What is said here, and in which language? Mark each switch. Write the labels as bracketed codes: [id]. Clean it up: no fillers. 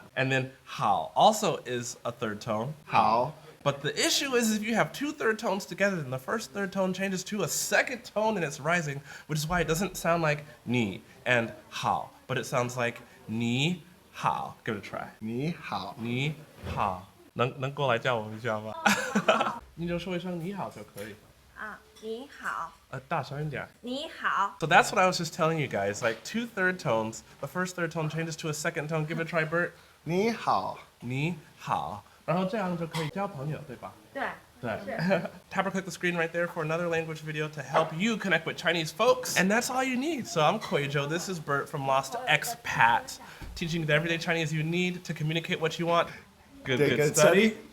[en] And then hao also is a 3rd tone. [zh] hao. [en] But the issue is if you have 2 3rd tones together, then the first 3rd tone changes to a 2nd tone and it's rising, which is why it doesn't sound like ni and hao, but it sounds like ni hao. Give it a try. [zh] Ni hao. 你好，能过来叫我们一下吗？你就说一声你好就可以。你好。大声一点。你好。 [en] So that's what I was just telling you guys. Like 2 3rd tones. The first 3rd tone changes to a 2nd tone. Give it a try, Bert. [zh] 你好。你好，然后这样就可以交朋友，对吧？对。对。 [en] Tap or click the screen right there for another language video to help you connect with Chinese folks. And that's all you need. So I'm Kuijo. This is Bert from Lost Expat, teaching you the everyday Chinese you need to communicate what you want. Good study.